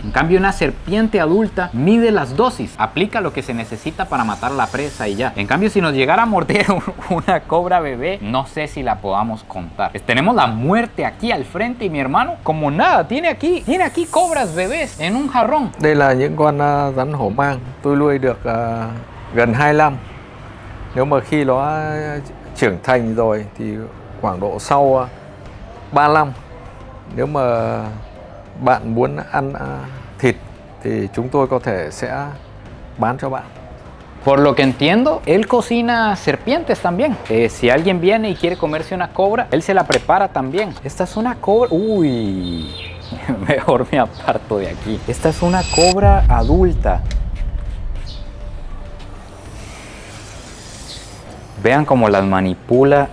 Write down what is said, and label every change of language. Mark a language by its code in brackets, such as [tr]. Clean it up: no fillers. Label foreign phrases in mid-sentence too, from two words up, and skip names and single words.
[es] En cambio, una serpiente adulta mide las dosis, aplica lo que se necesita para matar a la presa y ya. En cambio, si nos llegara a morder una cobra bebé, no sé si la podamos contar. Tenemos la muerte aquí al frente y mi hermano, como nada, tiene aquí cobras bebés en un jarrón. [vi] Đây là những con rắn hổ mang. Tôi nuôi được gần 2 năm. Nếu mà khi nó trưởng thành rồi thì khoảng độ sau 3 năm. Nếu mà bạn muốn ăn thịt thì chúng tôi có thể sẽ bán cho bạn. [es] Por lo que entiendo, él cocina serpientes también. Si alguien viene y quiere comerse una cobra, él se la prepara también. Esta es una cobra... Uy, mejor me aparto de aquí. Esta es una cobra adulta. Vean cómo las manipula.